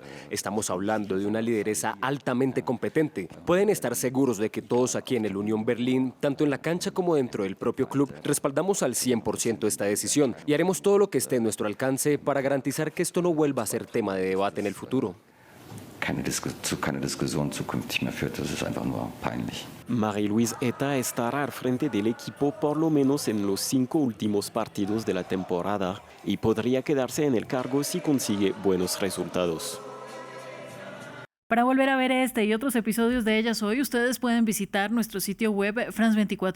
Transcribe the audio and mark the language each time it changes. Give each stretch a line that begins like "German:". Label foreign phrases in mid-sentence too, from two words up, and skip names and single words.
Spanish: Estamos hablando de una lideresa altamente competente. Pueden estar seguros de que todos aquí en el Unión Berlín, tanto en la cancha como dentro del propio club, respaldamos al 100% esta decisión y haremos todo lo que esté en nuestro alcance para garantizar que esto no vuelva a ser tema de debate en el futuro.
German: Keine Diskussion zukünftig mehr führt. Das ist einfach nur peinlich.
Spanish: Marie-Louise Zeta estará al frente del equipo por lo menos en los 5 últimos partidos de la temporada y podría quedarse en el cargo si consigue buenos resultados. Para volver a ver este y otros episodios de Ellas Hoy, ustedes pueden visitar nuestro sitio web france24.com.